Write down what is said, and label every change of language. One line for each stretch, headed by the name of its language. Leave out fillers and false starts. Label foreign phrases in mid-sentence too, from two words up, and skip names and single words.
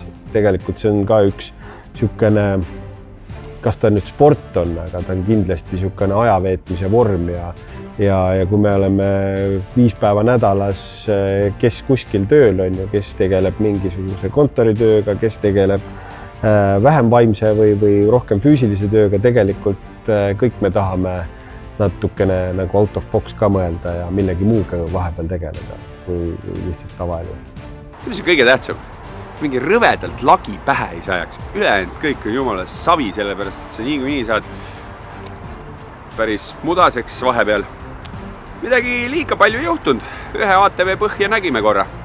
Estonian: Tegelikult see on ka üks niisugune, kas ta nüüd sport on, aga ta on kindlasti niisugune ajaveetmise vorm ja kui me oleme 5 päeva nädalas, kes kuskil tööl on, kes tegeleb mingisuguse kontoritööga, kes tegeleb vähem vaimse või rohkem füüsilise tööga, tegelikult kõik me tahame natukene nagu
English: out of box
Estonian: ka mõelda ja millegi muuga vahepeal tegeleda, kui lihtsalt tavaelu. Mis on kõige tähtsam? Mingi rõvedalt lagi pähe ei sajaks. Ülejäänud kõik on jumala savi, sellepärast, et sa nii saad päris mudaseks vahepeal. Midagi liiga palju juhtunud. Ühe ATV põhja nägime korra.